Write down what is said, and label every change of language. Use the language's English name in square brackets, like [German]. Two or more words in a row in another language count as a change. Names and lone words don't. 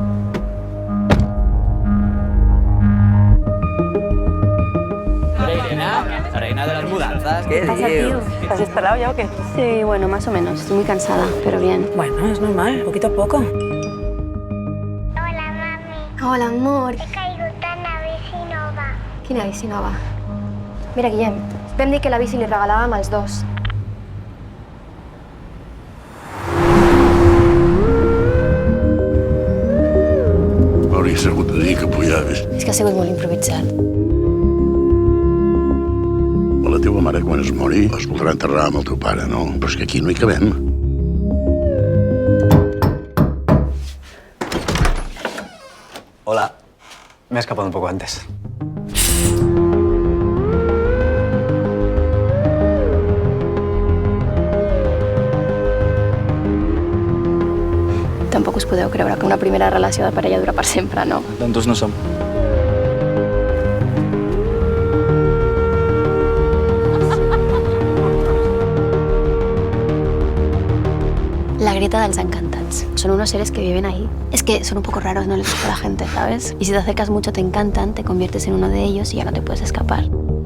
[Spanish] La reina de las mudanzas. ¿Qué dios? ¿Estás instalado ya o qué? Sí, bueno, más o menos. Estoy muy cansada, pero bien. Bueno, es normal, poquito a poco. Hola, mami. Hola, amor. [Catalan] He caigut en la bici nova. Quina bici nova? Mira, Guillem, vam dir que la bici li regalàvem als dos. M'hauria sabut de dir que pujaves. És que ha sigut molt improvisat. A la teva mare, quan es mori, es voldrà enterrar amb el teu pare, no? Però és que aquí no hi cabem. Hola. [Spanish] Me he escapado un poco antes. [Catalan] Tampoc us podeu creure que una primera relació de parella dura per sempre, no? Tontos no som. La grieta dels encantats. [Spanish] Son unos seres que viven ahí. Es que son un poco raros, no les gusta a la gente, ¿sabes? Y si te acercas mucho te encantan, te conviertes en uno de ellos y ya no te puedes escapar.